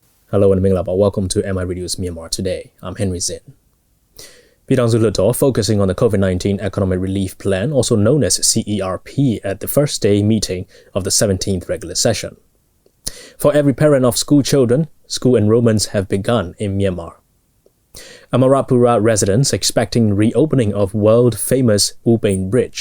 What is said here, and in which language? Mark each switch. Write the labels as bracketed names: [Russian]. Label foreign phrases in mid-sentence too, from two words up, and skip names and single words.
[English] Hello and Minglaba. Welcome to MI Radio's Myanmar Today. I'm Henry Zin. ပြည်ထောင်စုလွှတ်တော် focusing on the COVID-19 economic relief plan, also known as CERP, at the first day meeting of the 17th regular session. For every parent of school children, school enrollments have begun in Myanmar. Amarapura residents expecting reopening of world-famous U Bein Bridge.